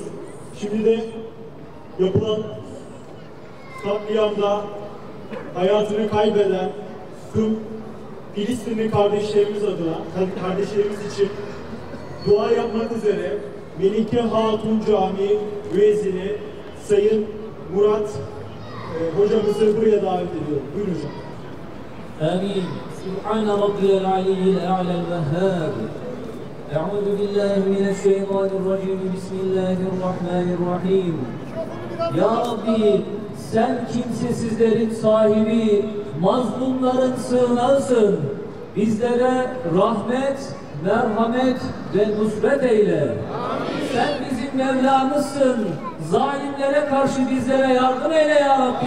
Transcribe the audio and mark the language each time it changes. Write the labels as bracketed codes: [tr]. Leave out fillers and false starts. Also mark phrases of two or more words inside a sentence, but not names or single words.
[tr] Şimdi de yapılan katliamda hayatını kaybeden tüm Filistinli kardeşlerimiz adına, kardeşlerimiz için dua yapmak üzere Melike Hatun Camii müezzini Sayın Murat hocamızı buraya davet ediyorum. Buyurun hocam. [ar] آمين سبحان ربي العلي الأعلى الوهاب أعوذ بالله من الشيطان الرجيم بسم الله الرحمن الرحيم [tr] Ya Rabbi sen kimsesizlerin sahibi, mazlumların sığınağısın. Bizlere rahmet, merhamet ve nusret eyle. Amin. Sen bizim Mevlamızsın. Zalimlere karşı bizlere yardım eyle ya Rabbi.